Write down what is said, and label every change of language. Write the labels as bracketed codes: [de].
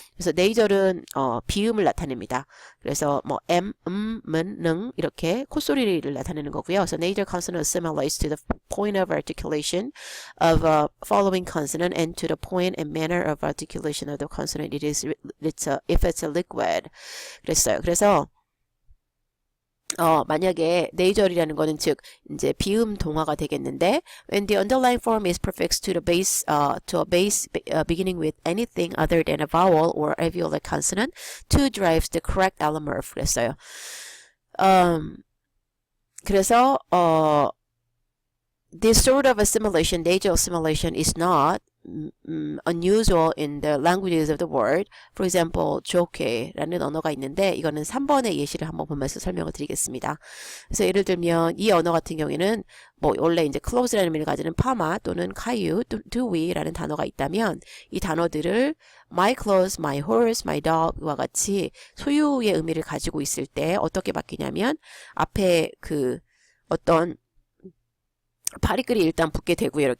[ko] 그래서 네이절은 비음을 나타냅니다. 그래서 뭐 는 이렇게 콧소리를 나타내는 거고요. [en] 그래서 nasal consonant assimilates to the point of articulation of a following consonant and to the point and manner of articulation of the consonant if it's a liquid. [ko] 그랬어요. 그래서 만약에 네이절이라는 거는 즉 이제 비음 동화가 되겠는데 [en] when the underlying form is prefixed to the base to a base beginning with anything other than a vowel or alveolar consonant, to derives the correct allomerph [ko] 그랬어요. 그래서 [en] this sort of assimilation, nasal assimilation, is not unusual in the languages of the world. For example, [ko] joke라는 언어가 있는데 이거는 3번의 예시를 한번 보면서 설명을 드리겠습니다. 그래서 예를 들면 이 언어 같은 경우에는 뭐 원래 이제 close라는 의미를 가지는 파마 또는 카유, dowe라는 단어가 있다면 이 단어들을 my clothes, my horse, my dog와 같이 소유의 의미를 가지고 있을 때 어떻게 바뀌냐면 앞에 그 어떤 파리글이 일단 붙게 되고요.